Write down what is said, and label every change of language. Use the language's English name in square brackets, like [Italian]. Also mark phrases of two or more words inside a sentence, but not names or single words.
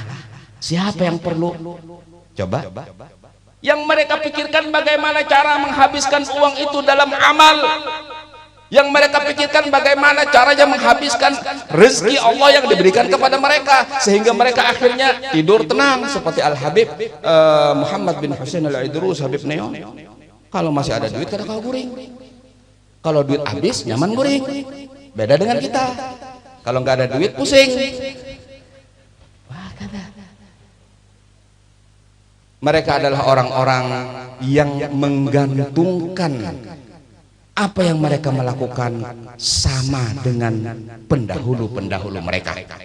[Indonesian] Siapa yang perlu? Coba. Yang mereka pikirkan bagaimana cara menghabiskan uang itu dalam amal. Yang mereka pikirkan bagaimana caranya menghabiskan rezeki Allah yang diberikan kepada mereka, sehingga mereka akhirnya tidur tenang seperti Al Habib Muhammad bin Husain Al Idrus Habib Neo. [Banjar] Kalau masih ada duit kada kau guring, kalau duit habis nyaman guring. [Indonesian] Beda dengan kita, kalau nggak ada duit, pusing. Wah, Mereka adalah orang-orang yang menggantungkan apa yang mereka melakukan sama dengan pendahulu-pendahulu mereka.